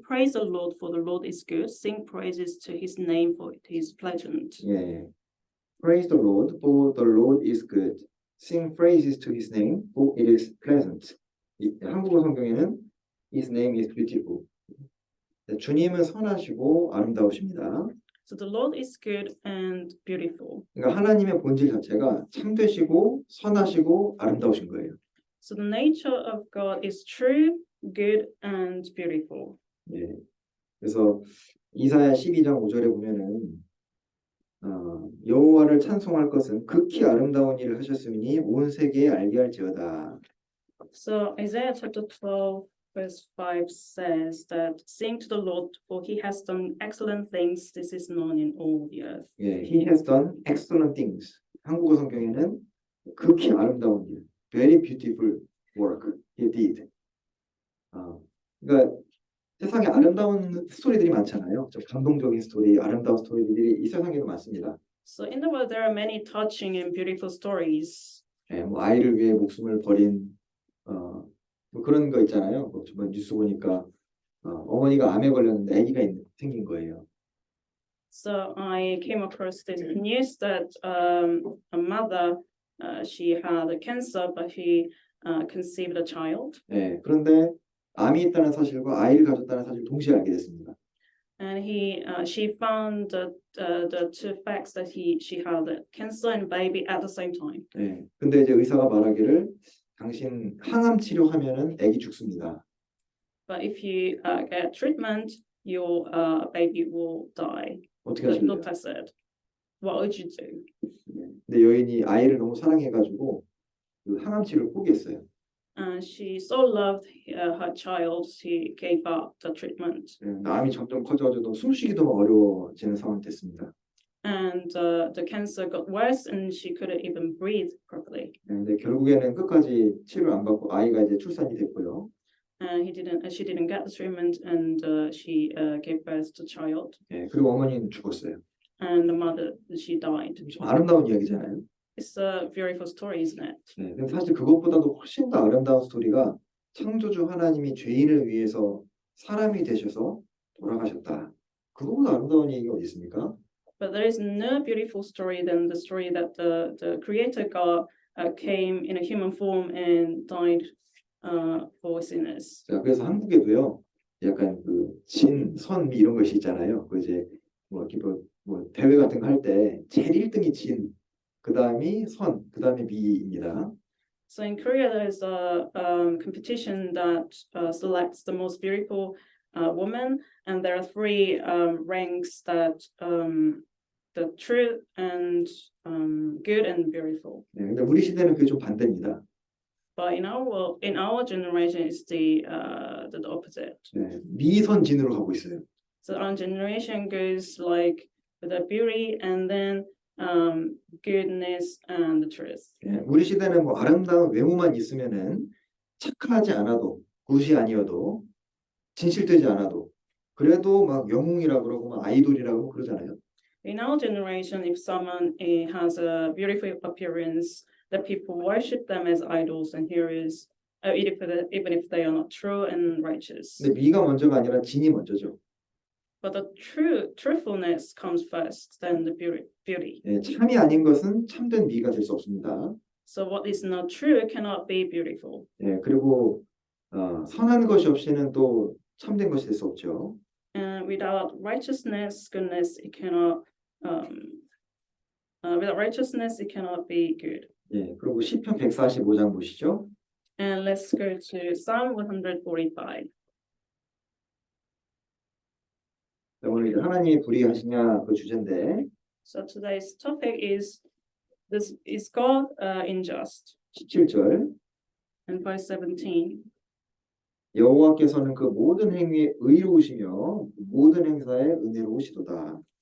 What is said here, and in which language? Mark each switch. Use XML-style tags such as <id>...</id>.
<en>Praise the Lord, for the Lord is good. Sing praises to his name, for it is pleasant.</en> <ko>예.</ko> <en>Praise the Lord, for the Lord is good. Sing praises to his name, for it is pleasant.</en> <ko>한국어 성경에는</ko> <en>His name is beautiful.</en> <ko>네, 주님은 선하시고 아름다우십니다.</ko> <en>So the Lord is good and beautiful.</en> <ko>그러니까 하나님의 본질 자체가 참되시고 선하시고 아름다우신 거예요.</ko> <en>So the nature of God is true, good, and beautiful.</en> <ko>예. 그래서 이사야 12장 5절에 보면은 여호와를 찬송할 것은 극히 아름다운 일을 하셨으니 온 세계에 알게 할지어다.</ko> <en>So Isaiah chapter 12 verse 5 says that sing to the Lord, for he has done excellent things. This is known in all the earth. 예, He has done excellent things.</en> <ko>한국어 성경에는 극히 아름다운 일,</ko> <en>very beautiful work he did.</en> <ko>그러니까 세상에 아름다운 스토리들이 많잖아요. 좀 감동적인 스토리, 아름다운 스토리들이 이 세상에도 많습니다.</ko> <en>So in the world there are many touching and beautiful stories.</en> <ko>예, 뭐 아이를 위해 목숨을 버린 뭐 그런 거 있잖아요. 뭐 정말 뉴스 보니까 어머니가 암에 걸렸는데 아기가 생긴 거예요.</ko> <en>So I came across this news that a mother she had a cancer, but she conceived a child.</en> <ko>예, 그런데 암이 있다는 사실과 아이를 가졌다는 사실을 동시에 알게 됐습니다.</ko> <en>And she found the two facts that she had a cancer and baby at the same time.</en> <ko>예, 근데 이제 의사가 말하기를 당신 항암 치료하면은 아기 죽습니다.</ko> <en>But if you get treatment, your baby will die.</en> <ko>어떻게</ko> <en>The</en> <ko>하실래요?</ko> <en>doctor said, "What would you do?"</en> <ko>근데 여인이 아이를 너무 사랑해가지고 그 항암 치료를 포기했어요.</ko> <en>And she so loved her child, she gave up the treatment.</en> <ko>예, 암이 점점 커져가지고 숨쉬기도 막 어려워지는 상황이 됐습니다.</ko> <en>And the cancer got worse, and she couldn't even breathe properly.</en> <ko>예, 근데 결국에는 끝까지 치료 안 받고 아이가 이제 출산이 됐고요.</ko> <en>And she didn't get the treatment, and she gave birth to child.</en> <ko>예, 그리고 어머니는 죽었어요.</ko> <en>And the mother, she died.</en> <ko>좀 아름다운 이야기잖아요.</ko> <en>It's a beautiful story, isn't it?</en> <ko>네, 근데 사실 그것보다도 훨씬 더 아름다운 스토리가 창조주 하나님이 죄인을 위해서 사람이 되셔서 돌아가셨다. 그거보다 아름다운 얘기가 어디 있습니까?</ko> <en>But there is no beautiful story than the story that the Creator God came in a human form and died for sinners.</en> <ko>자, 그래서 한국에도요, 약간 그 진, 선, 미 이런 것이 있잖아요. 그 이제 뭐 이렇게 뭐 대회 같은 거 할 때 제일 1등이 진, 그 다음이 선, 그 다음에 미입니다.</ko> <en>So in Korea, there is a competition that selects the most beautiful woman, and there are three ranks that the true and good and beautiful.</en> <ko>네, 근데 우리 시대는 그게 좀 반대입니다.</ko> <en>But in our generation, it's the opposite.</en> <ko>네, 미선진으로 가고 있어요.</ko> <en>So our generation goes like with the beauty and then goodness and the truth.</en> <ko>예, 우리 시대는 뭐 아름다운 외모만 있으면은 착하지 않아도 굿이 아니어도 진실되지 않아도 그래도 막 영웅이라고 그러고 막 아이돌이라고 그러잖아요.</ko> <en>In our generation, if someone has a beautiful appearance, that people worship them as idols and heroes, even if they are not true and righteous.</en> <ko>근데 미가 먼저가 아니라 진이 먼저죠.</ko> <en>But the truthfulness comes first, then the beauty.</en> <ko>예, 참이 아닌 것은 참된 미가 될 수 없습니다.</ko> <en>So what is not true cannot be beautiful.</en> <ko>예, 그리고 선한 것이 없이는 또 참된 것이 될 수 없죠.</ko> <en>And without righteousness, goodness, it cannot. Without righteousness, it cannot be good.</en> <ko>예, 그리고 시편 145장 보시죠.</ko> <en>And let's go to Psalm 145.</en> <ko>오늘 이제 하나님이 불의하시냐 그 주제인데</ko> <en>So today's topic is God unjust?</en> <ko>17절</ko> <en>And verse 17.</en> <ko>여호와께서는 그 모든 행위에 의로우시며 모든 행사에 은혜로우시도다.</ko>